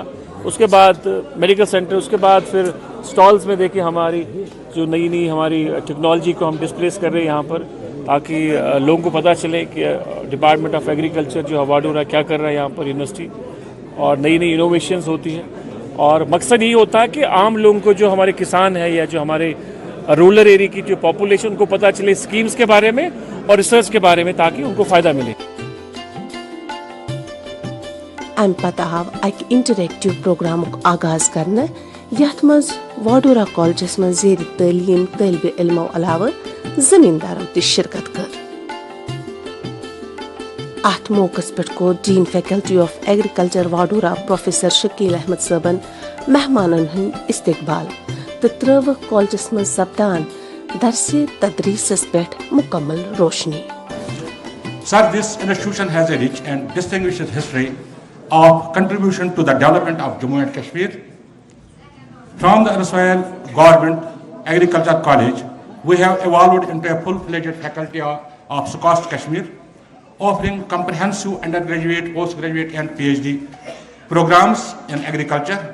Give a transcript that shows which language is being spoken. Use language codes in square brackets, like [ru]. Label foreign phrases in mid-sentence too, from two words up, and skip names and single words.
[hi] उसके बाद [en] medical center, [hi] उसके बाद फिर स्टॉल्स में देखे हमारी जो नई नई हमारी टेक्नोलॉजी को हम डिस्प्लेस कर रहे हैं यहाँ पर, ताकि लोगों को पता चले कि डिपार्टमेंट ऑफ एग्रीकल्चर जो वाडोरा क्या कर रहा है यहाँ पर यूनिवर्सिटी, और नई नई इनोवेशंस होती हैं। और मकसद यही होता है कि आम लोगों को, जो हमारे किसान हैं या जो हमारे [en] rural area [hi] की जो पॉपुलेशन, को पता चले स्कीम्स के बारे में और रिसर्च के बारे में, ताकि उनको फ़ायदा मिले। [ks] अम पता आव अक इंटरैक्टिव प्रोग्रामुक आगाज करना यथ मज वाडोरा कॉलेजस मज जेर तालीम तलब इल्मो अलावा जमींदारों ति शिरकत कर। अत मौकस पे को डीन फैकल्टी ऑफ एग्रीकल्चर वाडोरा प्रोफेसर शकील अहमद सबन मेहमानन हंद इस्तकबाल तो त्रव कॉलेजस मज सपदान दरसे तदरीसस पे मुकम्मल रोशनी। [en] Sir, this institution has a rich and distinguished history of contribution to the development of Jammu and Kashmir. From the erstwhile government agriculture college, we have evolved into a full-fledged faculty of Coast Kashmir, offering comprehensive undergraduate, postgraduate and PhD programs in agriculture.